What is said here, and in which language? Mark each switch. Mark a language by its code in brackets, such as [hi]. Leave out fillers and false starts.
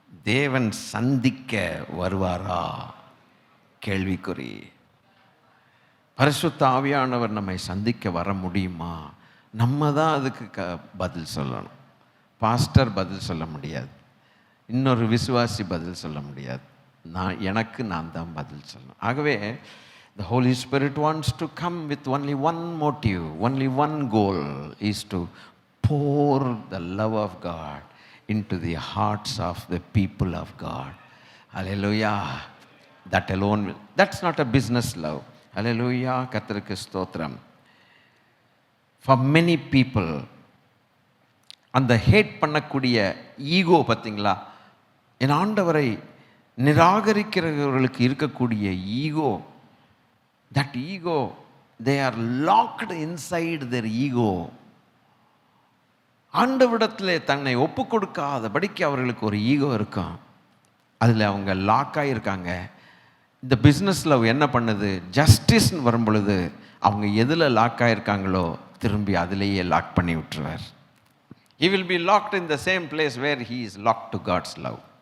[ta] தேவன் சந்திக்க வருவாரா? கேள்விக்குறி. பரிசுத்த ஆவியானவர் நம்மை சந்திக்க வர முடியுமா? நம்ம தான் அதுக்கு பதில் சொல்லணும். பாஸ்டர் பதில் சொல்ல முடியாது, இன்னொரு விசுவாசி பதில் சொல்ல முடியாது. நான் தான் பதில் சொல்லணும். ஆகவே [en] the Holy Spirit wants to come with only one motive, only one goal, is to pour the love of God into the hearts of the people of God. Hallelujah. That alone will, that's not a business love. Hallelujah. [ta] கர்த்தருக்கு ஸ்தோத்திரம். [en] For many people, [ta] அந்த had பண்ணக்கூடிய ego பார்த்தீங்களா, என் ஆண்டவரை நிராகரிக்கிறவர்களுக்கு இருக்கக்கூடிய ego, [en] that ego, they are locked inside their ego. [ta] ஆண்டவரிடத்திலே தன்னை ஒப்பு கொடுக்காதபடிக்கு அவர்களுக்கு ஒரு ஈகோ இருக்கும். அதில் அவங்க லாக்காக இருக்காங்க. இந்த பிஸ்னஸ் லவ் என்ன பண்ணுது? ஜஸ்டிஸ்ன்னு வரும் பொழுது அவங்க எதில் லாக்காக இருக்காங்களோ திரும்பி அதிலேயே லாக் பண்ணி விட்டுருவார். [en] He will be locked in the same place where he is locked to God's love.